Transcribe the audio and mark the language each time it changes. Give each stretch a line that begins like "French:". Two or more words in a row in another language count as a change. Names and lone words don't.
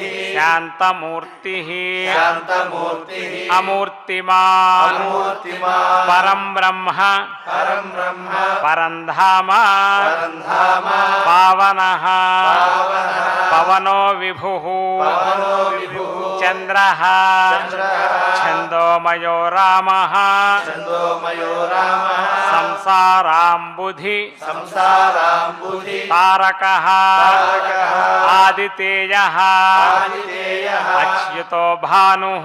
Sanskrit: శాంతమూర్తిః శాంతమూర్తిః అమూర్తిమాన్ అమూర్తిమాన్ పరం బ్రహ్మ పరం బ్రహ్మ పరంధామ పరంధామ పావనః పావనః పవనో విభుః పవనో విభుః चन्द्रः चन्द्रः छन्दोमयो रामः छन्दोमयो रामः संसाराम्बुधि संसाराम्बुधि तारकः तारकः आदितेयः आदितेयः अच्युतो भानुः